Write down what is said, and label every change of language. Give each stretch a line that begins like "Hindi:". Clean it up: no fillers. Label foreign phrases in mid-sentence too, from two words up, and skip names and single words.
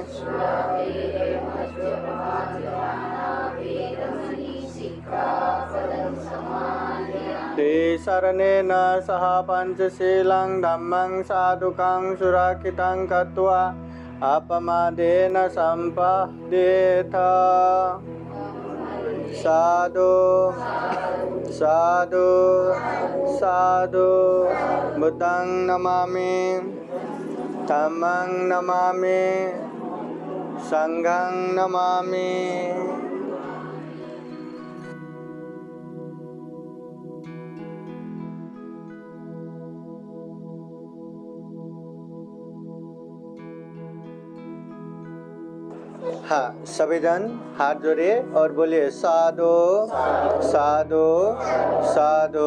Pali: ते शरणेन सह पंचशीलं धम्मं साधुकं सुरक्षितं कृत्वा अपमादेन सम्पद्येत साधु साधु साधु बुद्धं नमामि धम्मं नमामि संघं नमामि।
Hindi: हाँ, सभी जन हाथ जोड़िए और बोलिए
Pali: साधु साधु साधु।